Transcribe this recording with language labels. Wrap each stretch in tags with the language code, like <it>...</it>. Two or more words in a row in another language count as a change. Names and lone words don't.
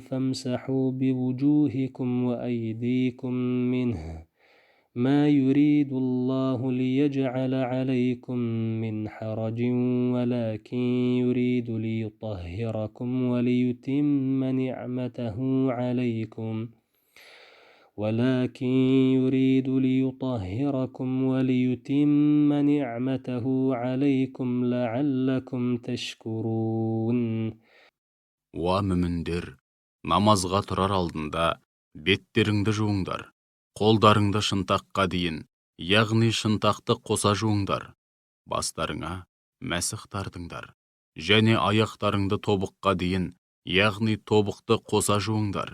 <ar>فامسحوا بوجوهكم وأيديكم منه ما يريد الله ليجعل عليكم من حرج ولكن يريد ليطهركم وليتم نعمته عليكم لعلكم تشكرون.</ar> <kk>Уа мүміндер, намазға тұрар алдында беттеріңді жуыңдар, қолдарыңды шынтаққа дейін, яғни шынтақты қоса жуыңдар, бастарыңа мәсіх тартыңдар, және аяқтарыңды тобыққа дейін, яғни тобықты қоса жуыңдар.</kk>